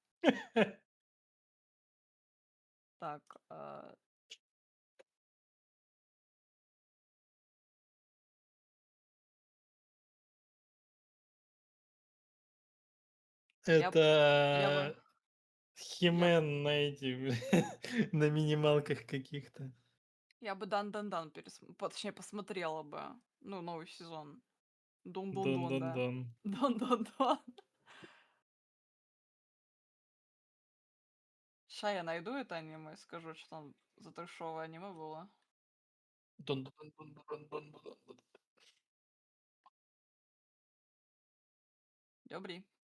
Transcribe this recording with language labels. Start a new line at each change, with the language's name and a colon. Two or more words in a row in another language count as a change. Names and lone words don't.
Russian: Так, я, я бы, Это я, Химен на этих, на минималках каких-то. я бы Дан-Дан-Дан точнее, посмотрела бы. Ну, новый сезон. Дон-дон-дон, да. Дон-дон-дон. Дон-дон-дон. Ща я найду это аниме и скажу, что там за трешовое аниме было. Дон-дон-дон-дон-дон-дон. Добрый.